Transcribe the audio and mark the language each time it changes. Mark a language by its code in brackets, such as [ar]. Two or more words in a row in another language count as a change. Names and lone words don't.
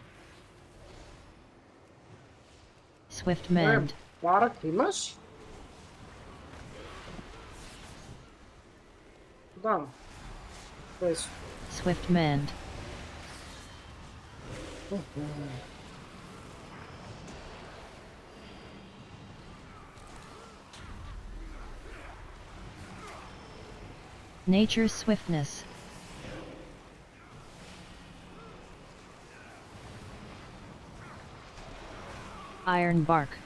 [mk] Swift mend. Барак имаш? Да. Без. Swift Mend. Nature's swiftness. Iron bark.